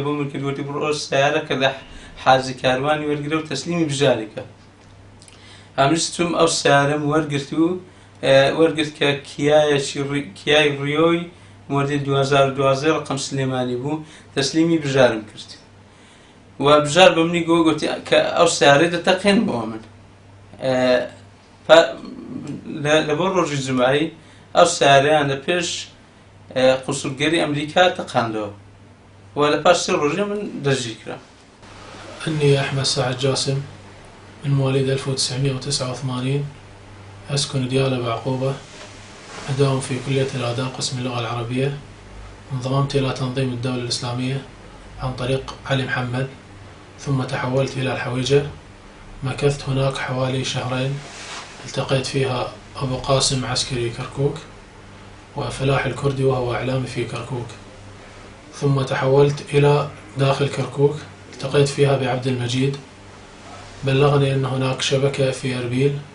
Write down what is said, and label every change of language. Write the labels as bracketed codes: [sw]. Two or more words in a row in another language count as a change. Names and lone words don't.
[ckb] بۆ من کرد وتی بڕۆ سەیارە کە لە حاجی کاروانی وەرگرە و تەسلیمی بژارێکە ئەمستم ئەو سیارەم وەرگرت کە کیای ڕیۆی مۆدێل 2012 ڕقم سلێمانی بوو تەسلیمی بژارم کرد و بژار بە منی گوتی کە ئەو سیارەی دەتەقێنمەوە من لەبەر ڕۆژی جمعایی ئەو سیارەیان لە پێش قوسڵگەری ئەمریکا تەقاندەوە و لە پاش 3 ڕۆژێ من دەستگیر کرا. [ar] أني أحمد سعد جاسم من مواليد 1989 أسكن ديالى بعقوبة أداوم في كلية الآداب قسم اللغة العربية انضممت إلى تنظيم الدولة الإسلامية عن طريق علي محمد ثم تحولت إلى الحويجة مكثت هناك حوالي 2 شهرين التقيت فيها أبو قاسم عسكري كركوك وفلاح الكردي وهو إعلامي في كركوك ثم تحولت إلى داخل كركوك التقيت فيها بعبد المجيد بلغني أن هناك شبكة في أربيل